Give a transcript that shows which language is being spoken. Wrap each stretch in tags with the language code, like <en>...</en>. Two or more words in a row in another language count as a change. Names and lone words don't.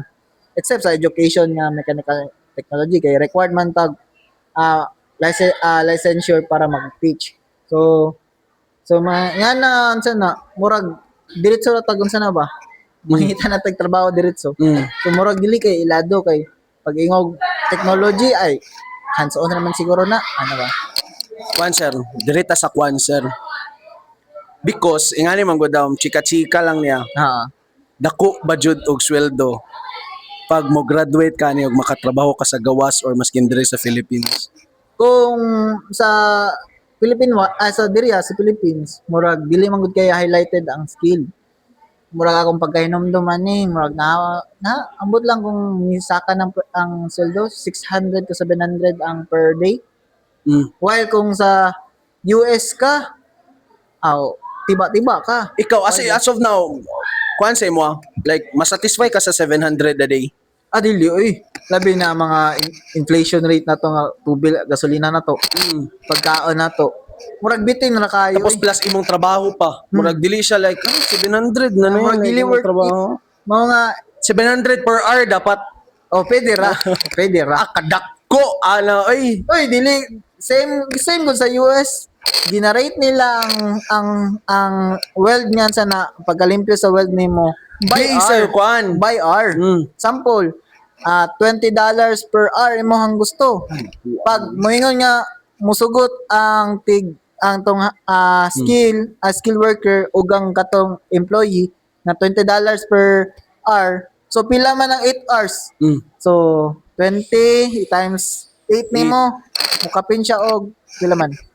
<ceb>Except sa education nga</ceb> <en>mechanical technology</en> <ceb>kay required man tag licensure para mag-teach. So yan na unsa na murag diretso ra tag unsa na ba? Mangita na tag trabaho diretso. So murag dili kay ilado kay pag ingog technology ay hands-on naman siguro na ano ba? Kwan sir, direta sa kwan sir. Because, ingani man gud daw, chika-chika lang niya, Ha. dako ba jud og sweldo pag mo graduate ka ni og makatrabaho ka sa gawas or maskin diri sa Philippines. Kung sa sa diri sa Philippines, murag dili man gud kay highlighted ang skill. Murag akong pagkahinomduman ni, murag na ambot lang kung misaka ng ang sweldo 600 to 700 ang per day. While kung sa US ka, tiba-tiba ka. Ikaw,</ceb> <en>as of now,</en> <ceb>kwan sa mo, like, masatisfy ka sa 700</ceb> <en>a day?</en> <ceb>Dili, oy. Labi na mga</ceb> <en>inflation rate</en> <ceb>na to nga tubil, gasolina na to. Pagkaon na to. Murag bitin na kayo. Tapos plus imong trabaho pa. Murag dili siya like, 700 na na murag yun. dili like, worth trabaho. it. Mga</ceb> <en>700 per hour dapat.</en> <ceb>pwede ra. Pwede ra. Kadakko, ala, ay. Oy, dili same gud sa US. Ginarate nila ang weld niyan sa na pagkalimpyo sa weld nimo by Di, sir, kwan.</ceb> <en>by hour. Sample, $20 per hour</en> <ceb>imo hang gusto. Pag moingon nga musugot ang tong</ceb> <en>skill worker</en> <ceb>ug ang katong employee na $20</ceb> <en>per hour.</en> <ceb>So pila man ang 8 hours. So 20 times 8 nimo mukapin siya og pila man</ceb>